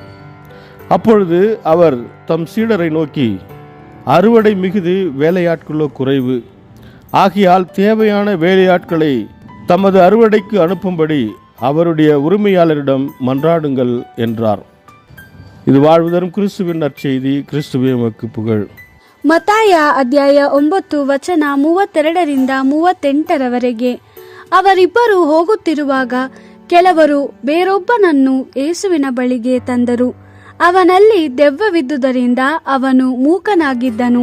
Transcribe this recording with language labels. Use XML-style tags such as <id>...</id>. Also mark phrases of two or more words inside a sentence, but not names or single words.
<ta>அப்பொழுது அவர் தம் சீடரை நோக்கி, அறுவடை மிகுது, வேலையாட்களோ குறைவு. ஆகையால் தேவையான வேலையாட்களை தமது அறுவடைக்கு அனுப்பும்படி அவருடைய உரிமையாளரிடம் மன்றாடுங்கள் என்றார். இது வாழ்வு தரும் கிறிஸ்துவின் நற்செய்தி. கிறிஸ்துவே உமக்கு புகழ்.</ta> <kn>ಮತ್ತಾಯ ಅಧ್ಯಾಯ 9 ವಚನ 32 38 ಅವರಿಬ್ಬರು ಹೋಗುತ್ತಿರುವಾಗ ಕೆಲವರು ಬೇರೊಬ್ಬನನ್ನು ಯೇಸುವಿನ ಬಳಿಗೆ ತಂದರು. ಅವನಲ್ಲಿ ದೆವ್ವವಿದ್ದುದರಿಂದ ಅವನು ಮೂಕನಾಗಿದ್ದನು.</kn>